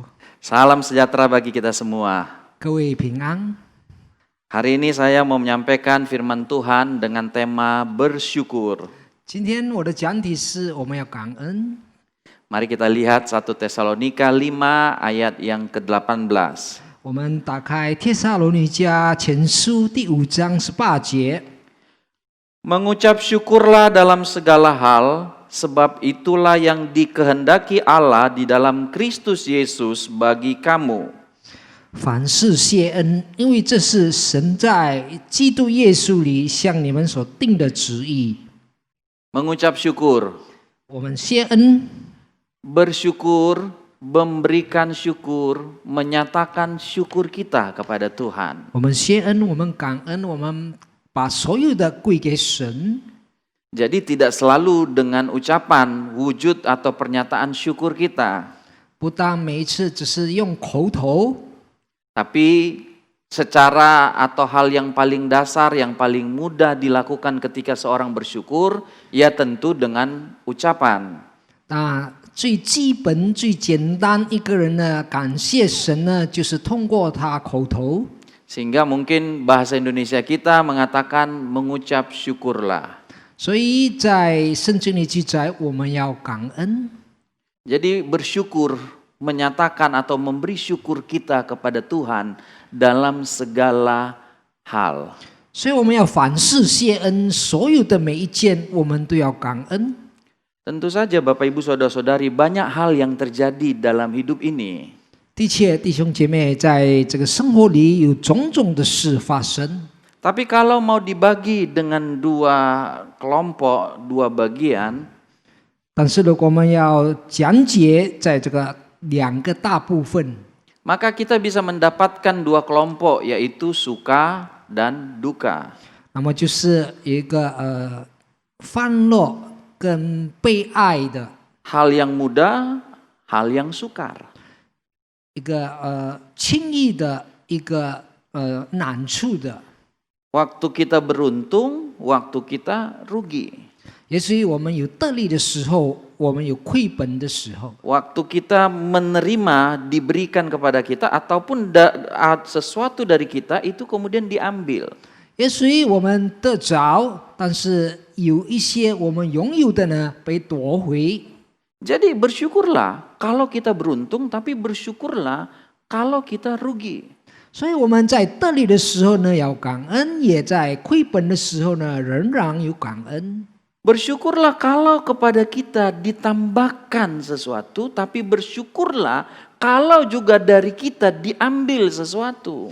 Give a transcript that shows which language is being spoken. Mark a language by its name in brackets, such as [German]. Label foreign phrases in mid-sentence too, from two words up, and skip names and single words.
[Indonesian] salam sejahtera bagi kita semua. [Chinese] 各位平安。 [Indonesian] Hari ini saya mau menyampaikan firman Tuhan dengan tema bersyukur. [Chinese] 今天我的讲题是我们要感恩。 [Indonesian] Mari kita lihat 1 Tesalonika 5 ayat yang ke-18. [Chinese] 我们打开帖撒罗尼迦前书第5章18节。 [Indonesian] Mengucap syukurlah dalam segala hal, sebab itulah yang dikehendaki Allah di dalam Kristus Yesus bagi kamu. [Chinese] 凡事谢恩，因为这是神在基督耶稣里向你们所定的旨意。 [Indonesian] Mengucap syukur, [Chinese] 我们谢恩， [Indonesian] bersyukur, memberikan syukur, menyatakan syukur kita kepada Tuhan. [Chinese] 我们谢恩，我们感恩，我们把所有的归给神。 [Indonesian] Jadi tidak selalu dengan ucapan, wujud atau pernyataan syukur kita. [Chinese] 不但每一次只是用口头， [Indonesian] Tapi secara atau hal yang paling dasar, yang paling mudah dilakukan ketika seorang bersyukur, ya tentu dengan ucapan. [Chinese] 那最基本、最简单一个人呢，感谢神呢，就是通过他口头。 [Indonesian] Sehingga mungkin bahasa Indonesia kita mengatakan mengucap syukurlah. [Chinese] 所以在圣经里记载，我们要感恩。 [Indonesian] Jadi bersyukur, menyatakan atau memberi syukur kita kepada Tuhan dalam segala hal. [Chinese] 所以我们要凡事谢恩，所有的每一件我们都要感恩。 [Indonesian] Tentu saja Bapak Ibu Saudara-saudari, banyak hal yang terjadi dalam hidup ini. [Chinese] 的确，弟兄姐妹，在这个生活里有种种的事发生。 [Indonesian] Tapi kalau mau dibagi dengan dua kelompok, dua bagian, [Chinese] 但是如果我们要讲解在这个两个大部分， [Indonesian] maka kita bisa mendapatkan dua kelompok, yaitu suka dan duka. [Chinese] 那么就是有一个欢乐跟被爱的 [Indonesian] Hal yang mudah, hal yang sukar. [Chinese] 一个轻易的一个难处的。 [Indonesian] Waktu kita beruntung, waktu kita rugi. [Chinese] 也许我们有得利的时候，我们有亏本的时候。 [Indonesian] Waktu kita menerima, diberikan kepada kita, ataupun sesuatu dari kita itu kemudian diambil. [Chinese] 也许我们得着，但是有一些我们拥有的呢被夺回。 [Indonesian] Jadi bersyukurlah kalau kita beruntung, tapi bersyukurlah kalau kita rugi. [Chinese] 所以我们在得利的时候呢要感恩，也在亏本的时候呢仍然有感恩。 [Indonesian] Bersyukurlah kalau kepada kita ditambahkan sesuatu, tapi bersyukurlah kalau juga dari kita diambil sesuatu.